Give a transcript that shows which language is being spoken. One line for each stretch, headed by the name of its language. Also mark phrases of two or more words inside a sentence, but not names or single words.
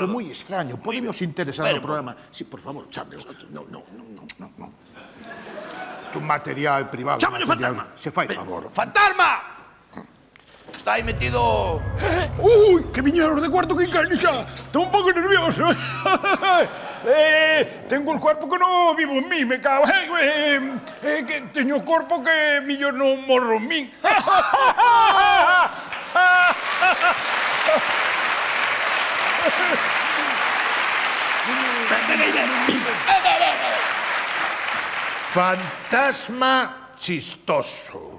Galician: Iso é moi extraño. Podemos interesar Pero, no programa. Sí, por favor, chámeo. No. Isto é un material privado. Chámalo material. fantasma. Se fai Ben, favor. Fantasma! Está aí metido... Uy, que viñeron de cuarto quinquenio xa. Estou un pouco nervioso.
Spanish: Tengo el cuerpo que no vivo en mí, me cago.
Galician: Que teño corpo que millor non morro en min. Fantasma chistoso.